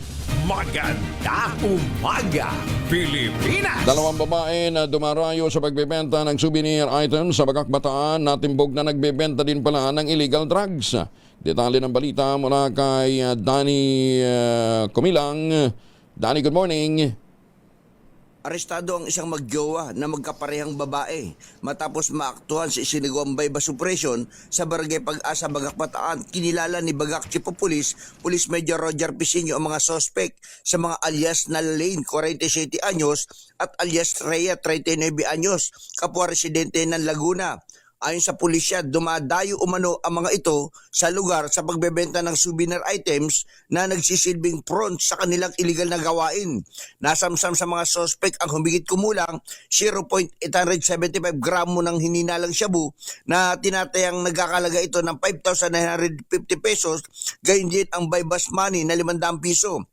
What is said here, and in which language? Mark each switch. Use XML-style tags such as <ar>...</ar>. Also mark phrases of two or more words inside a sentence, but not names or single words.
<tl>Maganda umaga, Pilipinas! 2 babae na dumarayo sa pagbebenta ng</tl> <en>souvenir items</en> <tl>sa Bagac, Bataan, natimbog na nagbebenta din pala ng</tl> <en>illegal drugs.</en> <tl>Detalye ng balita mula kay Danny Kumilang. Danny,</tl> <en>good morning.</en> <tl>Arestado ang isang magjowa na magkaparehang babae matapos maaktuhan sa isinagawang</tl> <en>bypass operation</en> <tl>sa Barangay Pag-asa, Bagac, Bataan. Kinilala ni Bagac Chief of Police, Police Major Roger Pisinio ang mga suspect sa mga alias na Lane, 47 anyos at alias Rhea, 39 anyos, kapwa residente ng Laguna. Ayon sa pulisya, dumadayo umano ang mga ito sa lugar sa pagbebenta ng</tl> <en>souvenir items</en> <tl>na nagsisilbing front sa kanilang illegal na gawain. Nasamsam sa mga suspect ang humigit kumulang 0.875 gramo ng hininalang shabu na tinatayang nagkakalaga ito ng 5,950 pesos, gayon din ang</tl> <en>bypass money</en> <tl>na 500 piso.</tl>